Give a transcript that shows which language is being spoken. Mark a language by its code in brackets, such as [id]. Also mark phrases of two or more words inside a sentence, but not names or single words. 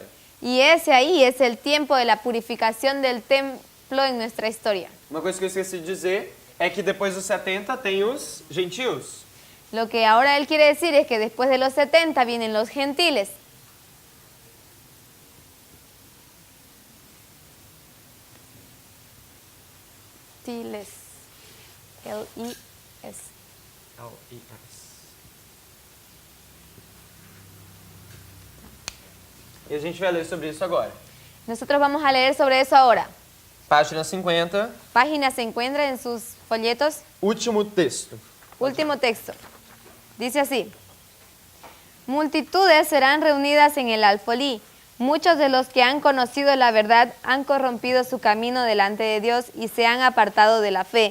[es] Y ese ahí es el tiempo de la purificación del templo en nuestra historia. [pt] Uma coisa que eu esqueci de dizer é que depois dos 70 tem os gentios. [es] Lo que ahora él quiere decir es que después de los 70 vienen los gentiles. Gentiles. L-I-S. [pt] E a gente vai ler sobre isso agora. [es] Nosotros vamos a leer sobre eso ahora. [pt] Página 50, [es] Página se encuentra en sus folletos. [pt] último texto. [es] Último texto. Dice así. Multitudes serán reunidas en el alfolí. Muchos de los que han conocido la verdad han corrompido su camino delante de Dios y se han apartado de la fe.